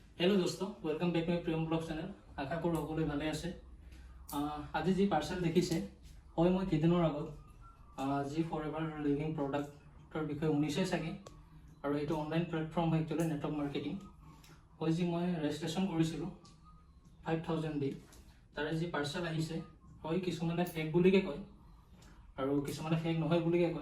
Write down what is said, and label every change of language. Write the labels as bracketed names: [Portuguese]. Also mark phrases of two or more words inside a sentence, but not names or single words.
[Hindi] हेलो दोस्तों, [English] welcome back to my [Hindi] प्रियम ब्लॉग चैनल। [Assamese] আশা কৰো সকলোৱে ভালে আছে। আজি যি পাৰ্চেল দেখিছে হয় মই কেইদিনৰ আগত যি ফৰএভাৰ লিভিং প্ৰডাক্টৰ বিষয়ে শুনিছে চাগে, আৰু এইটো [English] online platform [Assamese] হয় [English] actually network marketing [Assamese] হয়। যি মই ৰেজিষ্ট্ৰেশ্যন কৰিছিলোঁ 5000 দি, তাৰে যি পাৰ্চেল আহিছে হয় কিছুমানে ফেক বুলিকে কয় আৰু কিছুমানে ফেক নহয় বুলিকে কয়।